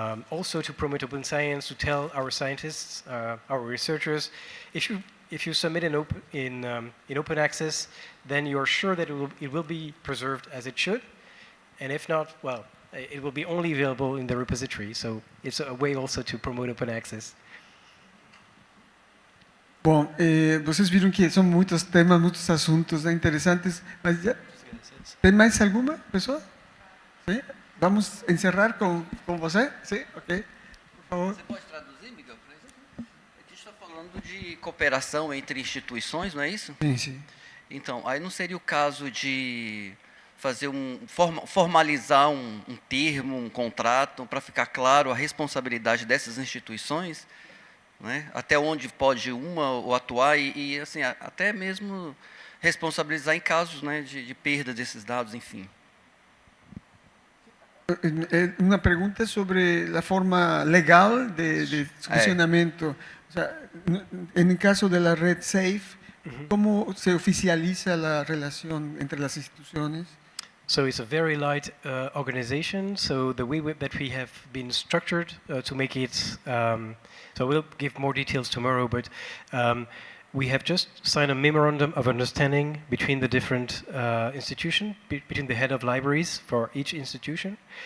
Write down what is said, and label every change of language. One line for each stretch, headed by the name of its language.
English: Also to promote open science, to tell our scientists, our researchers, if you submit in open access, then you're sure that it will be preserved as it should, and if not, well, it will be only available in the repository. So it's a way also to promote open access.
Portuguese: Bom, vocês viram que são muitos temas, muitos assuntos interessantes, mas já, tem mais alguma pessoa? Sim? Vamos encerrar com você? Sim? Ok. Por favor. Você pode traduzir, Miguel, para isso? A gente está falando de cooperação entre instituições, não é isso? Sim, sim. Então, aí não seria o caso de fazer formalizar um termo, um contrato, para ficar claro a responsabilidade dessas instituições, né? Até onde pode uma ou atuar e assim, até mesmo responsabilizar em casos, né, de perda desses dados, enfim. Uma pergunta sobre a forma legal de funcionamento.
Spanish: O sea, en el caso de la red SAFE, ¿cómo se oficializa la relación entre las instituciones?
English: So it's a very light organization. So the way that we have been structured to make it, so we'll give more details tomorrow, but we have just signed a memorandum of understanding between the different institutions, between the head of libraries for each institution.